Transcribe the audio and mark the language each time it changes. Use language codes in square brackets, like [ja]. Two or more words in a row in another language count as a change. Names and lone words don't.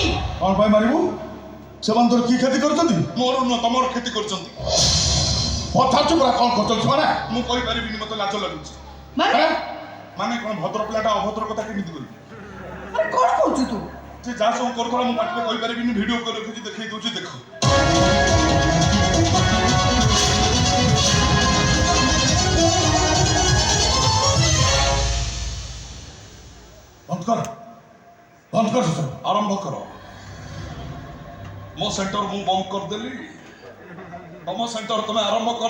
[or] କଣ ପାଇଁ ମାରିବୁ? ସେମାନେ ତୋର କି କ୍ଷତି କରୁଛନ୍ତି? ମୋର ନୁହଁ ତମର କ୍ଷତି କରୁଛନ୍ତି। ପଚାରୁଛୁ ପରା କଣ କରୁଛନ୍ତି ସେମାନେ? ମୁଁ କହିପାରିବିନି, ମତେ ଲାଜ ଲାଗୁଛି। ମାନେ କଣ ଭଦ୍ର ପିଲାଟା ଅଭଦ୍ର କଥା କେମିତି କରିବି? ଆରେ କଣ କହୁଛୁ ତୁ? ସେ ଯାହା ସବୁ କରୁଥିଲା ମୁଁ ପାଟିରେ କହିପାରିବିନି, ଭିଡିଓ କରି ରଖୁଛି ଦେଖେଇ ଦଉଛି ଦେଖ। [hi] बंद कर आरंभ कर। [or] ମୋ ସେଣ୍ଟର ମୁଁ ବନ୍ଦ କରିଦେଲି, ତୁମ ସେଣ୍ଟର ତୁମେ ଆରମ୍ଭ କର।